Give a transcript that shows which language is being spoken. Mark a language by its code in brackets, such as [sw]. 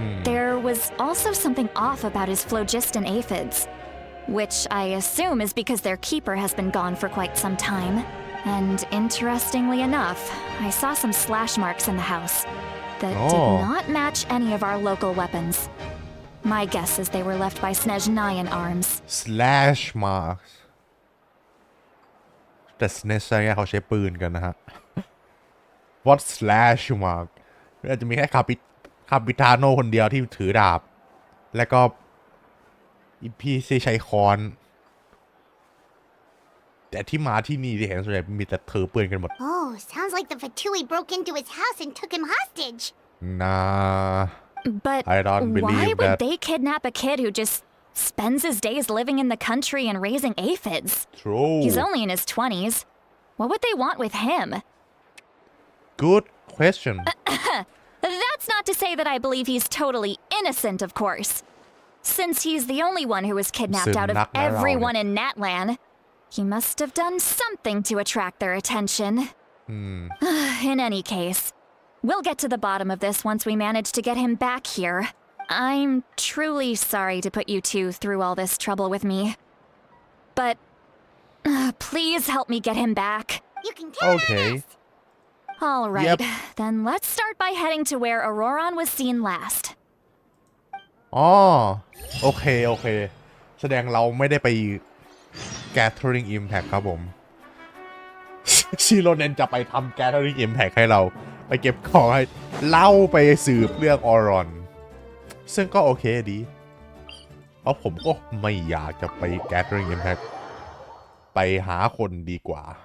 [en] There was also something off about his phlogiston aphids, which I assume is because their keeper has been gone for quite some time. And interestingly enough, I saw some slash marks in the house that Oh. did not match any of our local weapons. My guess is they were left by Snezhnayan arms. slash marks [th] แต่ในไซน์เขาใช้ปืนกันนะฮะ [en] What slash mark [th] อาจจะมีแค่คาปิตาโนคนเดียวที่ถือดาบ แล้วก็อีพีที่ใช้ค้อน แต่ที่มาที่นี่ที่เห็นส่วนใหญ่มีแต่ถือปืนกันหมด [en] Oh, sounds like the Fatui broke into his house and took him hostage. Nah, But I don't why believe would that. they kidnap a kid who just spends his days living in the country and raising aphids? True. He's only in his 20s. What would they want with him? Good question. That's not to say that I believe he's totally innocent, of course. Since he's the only one who was kidnapped out of everyone in Natlan, he must have done something to attract their attention. In any case, we'll get to the bottom of this once we manage to get him back here. I'm truly sorry to put you two through all this trouble with me. But please help me get him back. You can count on Okay. us. All right, Yep. then let's start by heading to where Auroron was seen last. [th] อ๋อโอเค โอเค แสดงเราไม่ได้ไป Gathering Impact ครับผม ชิโรเนนจะไปทำ Gathering Impact ให้เราไปเก็บของให้เล่าไปสืบเรื่องออรอน ซึ่งก็โอเคดี เพราะผมก็ไม่อยากจะไป Gathering Impact ไปหาคนดีกว่า